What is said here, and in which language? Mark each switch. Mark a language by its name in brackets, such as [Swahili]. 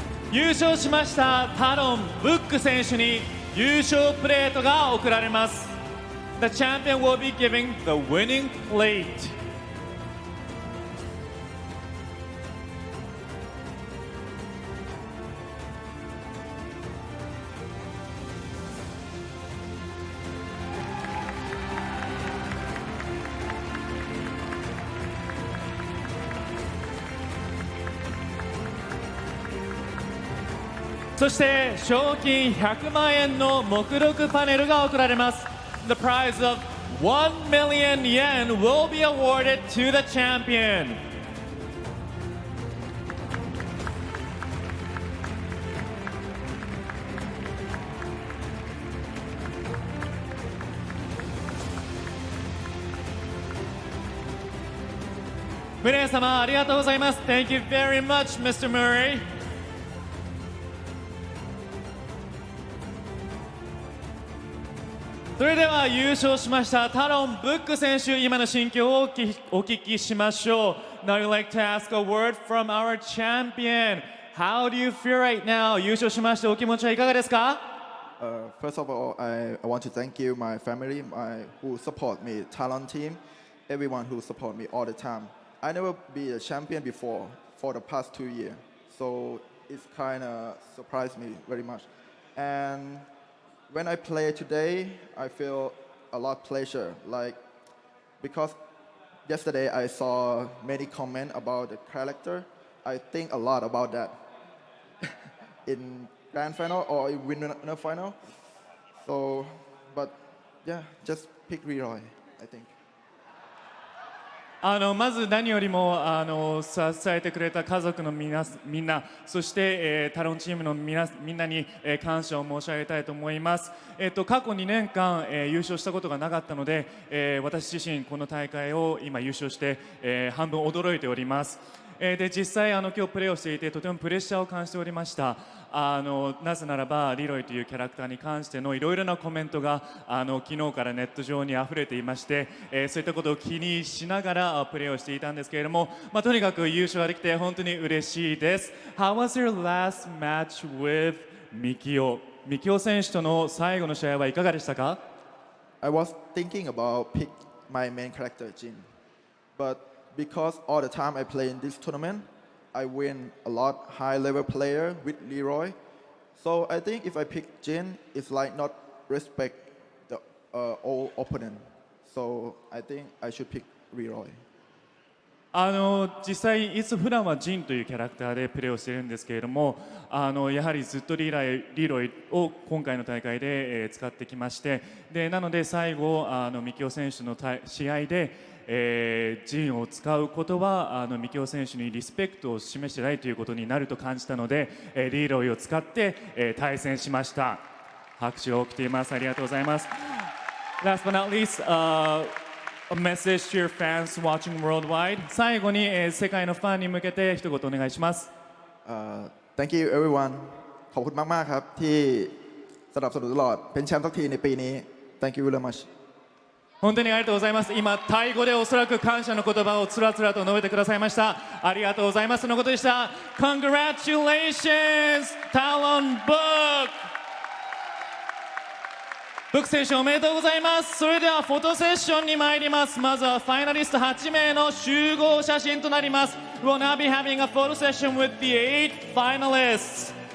[Japanese] 優勝しましたタロン・ブック選手に優勝プレートが贈られます。 [English] The champion will be giving the winning plate. [Japanese] そして賞金100万円の目録パネルが贈られます。 [English] The prize of 1 million yen will be awarded to the champion. [Japanese] ムレイ様ありがとうございます。 [English] Thank you very much, Mr. Murray. [Japanese] それでは優勝しましたタロン・ブック選手、今の心境をお聞きしましょう。 [English] Now we'd like to ask a word from our champion. How do you feel right now? [Japanese] 優勝しましてお気持ちはいかがですか？ [English] First of all, I want to thank you, my family, who support me, talent team, everyone who support me all the time. I never be a champion before for the past 2 years, so it's kind of surprised me very much. And when I play today, I feel a lot of pleasure, because yesterday I saw many comments about the character. I think a lot about that in grand final or in winner final. So, but yeah, just pick Leroy, I think. [Japanese] まず何よりも支えてくれた家族のみんな、そして、タロンチームのみんなに、感謝を申し上げたいと思います。過去2年間、優勝したことがなかったので、私自身この大会を今優勝して、半分驚いております。で実際今日プレーをしていてとてもプレッシャーを感じておりました。なぜならばリロイというキャラクターに関してのいろいろなコメントが昨日からネット上に溢れていまして、そういったことを気にしながらプレーをしていたんですけれども、とにかく優勝ができて本当に嬉しいです。 [English] How was your last match with [Japanese] ミキオ選手との最後の試合はいかがでしたか？ [English] I was thinking about pick my main character, Jin, but because all the time I play in this tournament, I win a lot high-level player with Leroy. So I think if I pick Jin, it's like not respect the old opponent. So I think I should pick Leroy. [Japanese] 実際いつ普段はジンというキャラクターでプレーをしているんですけれども、やはりずっとリロイを今回の大会で、使ってきまして、でなので最後ミキオ選手の試合でジンを使うことはミキオ選手にリスペクトを示してないということになると感じたので、リロイを使って、対戦しました。拍手が起きています。ありがとうございます。 [English] Last but not least, a message to your fans watching worldwide. [Japanese] 最後に、世界のファンに向けて一言お願いします。 [English] Thank you everyone. [Thai] ขอบคุณมากๆครับที่สนับสนุนตลอดเป็นแชมป์ทุกทีในปีนี้ [English] Thank you very much. [Japanese] 本当にありがとうございます。今タイ語でおそらく感謝の言葉をつらつらと述べてくださいました。ありがとうございますのことでした。 [English] Congratulations Talon Book。 [Japanese] ブック選手おめでとうございます。それではフォトセッションに参ります。まずはファイナリスト8名の集合写真となります。 [English] We'll now be having a photo session with the 8 finalists.